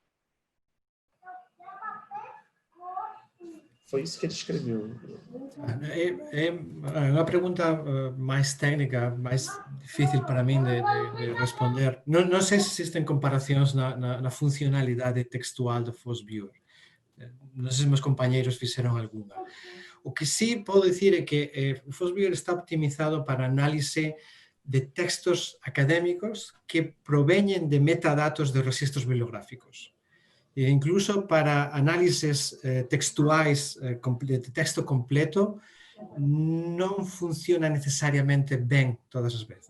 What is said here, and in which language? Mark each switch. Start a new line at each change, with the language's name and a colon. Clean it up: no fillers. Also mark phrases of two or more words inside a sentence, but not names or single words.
Portuguese: Foi isso que ele escreveu. É uma pergunta mais técnica, mais difícil para mim de responder. Não sei se existem comparações na funcionalidade textual do FOSS Viewer. Não sei se meus companheiros fizeram alguma.
Galician: O que sí podo dicir é que o FOSS Viewer está optimizado para análise de textos académicos que proveñen de metadatos de registros bibliográficos. E incluso para análises textuais de texto completo non funciona necesariamente ben todas as veces.